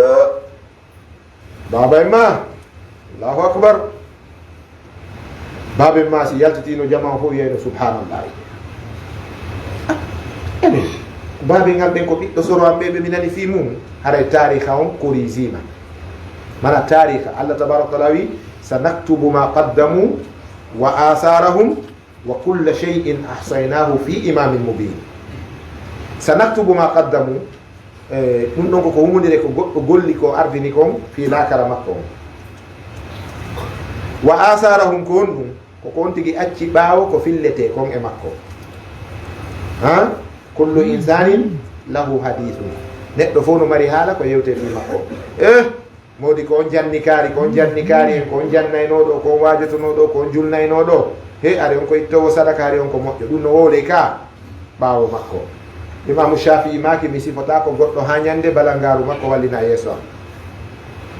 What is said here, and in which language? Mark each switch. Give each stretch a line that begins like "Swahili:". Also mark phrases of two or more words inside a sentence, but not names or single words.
Fula: baba en ma
Arabic: الله أكبر
Fula: baba en ma si yaltatino jama fof wiyayno subhanallahi enen baabe ngal ɓen ko ɓiɗɗo soro am ɓeɓe mi nani fi mum haray tariha on korisima mana tariha
Arabic: الله تبارك وتعالى
Fula: wi
Arabic: سنكتب ما قدموا وآثارهم وكل شيء أحصيناه في إمام مبين سنكتب ما قدموا
Fula: ɗum ɗon koko humodire ko goɗɗo golli ko ardini kon
Arabic: في الآخرة
Fula: makko on.
Arabic: وآثارهم
Fula: ko on ɗum koko on tigi acci ɓaawo ko fillete kon e makko.
Arabic: Ha كل إنسان له حديث,
Fula: neɗɗo fof no mari haala ko yewte fi makko. Modi ko on jannikaari, ko on jannikaari en, ko on jannaynoɗo, ko on wajotonoɗo, ko on julnaynoɗo, he ari on ko ittowo sadaka, ari on ko moƴƴo. Ɗum no wowle ka ɓaawo makko. Imamu Shafi'i maki mi sifata ko goɗɗo ha ñande bala ngaaru makko wallina yeeso am.